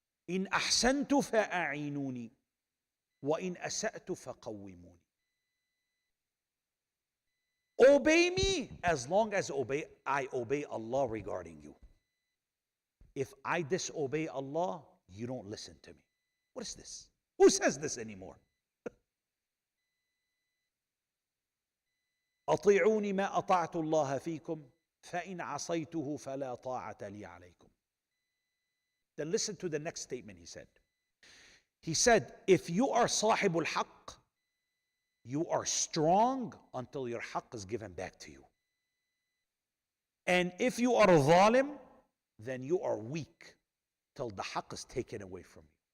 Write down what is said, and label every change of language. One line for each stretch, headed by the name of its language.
Arabic: إن أحسنت فأعينوني وإن أسأت فقوموني.
English: Obey me as long as I obey Allah regarding you. If I disobey Allah, you don't listen to me. What is this? Who says this anymore?
Arabic: أطيعوني ما أطعت الله فيكم فإن عصيته فلا طاعة لي عليكم.
English: Then listen to the next statement he said. He said, if you are صاحب الحق, you are strong until your haqq is given back to you. And if you are ظالم, then you are weak till the haqq is taken away from you.